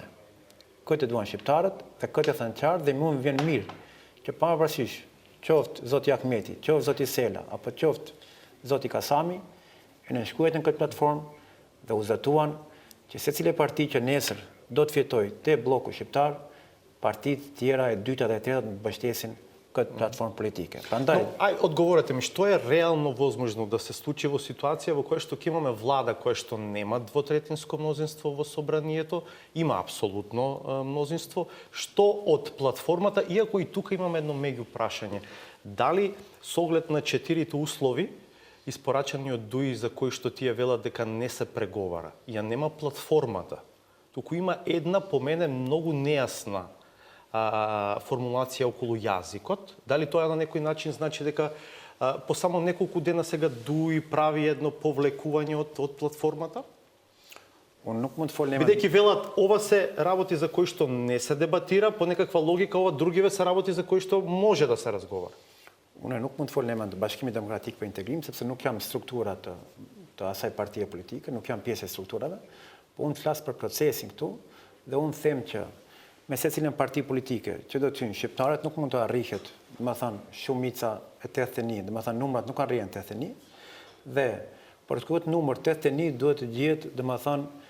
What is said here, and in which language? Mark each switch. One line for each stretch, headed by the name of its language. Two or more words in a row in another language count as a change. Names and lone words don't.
Albanian: Këtë duan shqiptarët dhe këtë e thënë qartë dhe mua më vjen mirë që pavarësisht qoftë zoti Ahmeti, qoftë zoti Sela apo qoftë zoti Kasami, e nënshkruajnë në këtë platformë dhe u zatuan që secila parti që nesër do të fitojë te bloku shqiptar, partitë tjera e dyta dhe e treta të mbështesin këtë платформа политike. Prandaj,
Macedonian: одговорете ми, што е реално возможно да се случи во ситуација во која што ќе имаме влада која што нема двотретинско мнозинство во собранието, има апсолутно мнозинство, што од платформата, иако и тука имаме едно меѓу прашање, дали со оглед на 4 услови испорачани од ДУИ за кои што тие велат дека не се преговара, ја нема платформата, туку има една по мене многу нејасна формулација околу јазикот. Дали тоа на некој начин значи дека по само неколку дена сега ДУИ прави едно повлекување од платформата?
Albanian: unë nuk mund të fol
Macedonian: Бидејќи велат ова се работи за кои што не се дебатира, по некаква логика ова другиве се работи за кои што може да се разговара.
Albanian: Unë nuk mund të fol në emër të Bashkimit Demokratik për Integrim, sepse nuk jam struktura të asaj partie politike, nuk jam pjesë e strukturave, po unë flas për procesin këtu dhe unë them që me secilën parti politike që do të hyjnë shqiptarët nuk mund të arrihet, domethënë shumica e 81, domethënë numrat nuk arrijnë 81 dhe për të këtë numër 81 duhet të gjehet domethënë